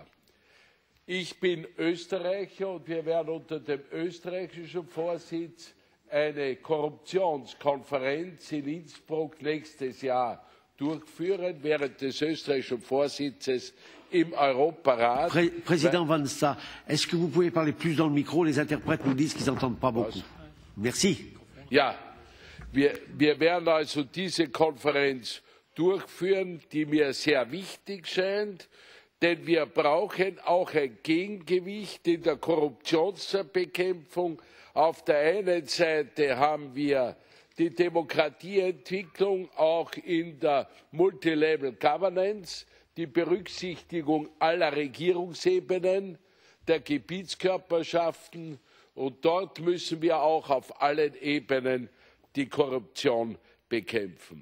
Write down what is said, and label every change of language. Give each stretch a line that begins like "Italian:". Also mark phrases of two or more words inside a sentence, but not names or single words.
German: Ich bin Österreicher und wir werden unter dem österreichischen Vorsitz eine Korruptionskonferenz in Innsbruck nächstes Jahr durchführen während des österreichischen Vorsitzes im Europarat.
French: Président Van Sta, est-ce que vous pouvez parler plus dans le micro? Les interprètes nous disent qu'ils n'entendent pas beaucoup. Merci.
German: Ja, wir werden also diese Konferenz durchführen, die mir sehr wichtig scheint, denn wir brauchen auch ein Gegengewicht in der Korruptionsbekämpfung. Auf der einen Seite haben wir die Demokratieentwicklung auch in der
English: Multilevel Governance,
German: die Berücksichtigung aller Regierungsebenen, der Gebietskörperschaften, und dort müssen wir auch auf allen Ebenen die Korruption bekämpfen.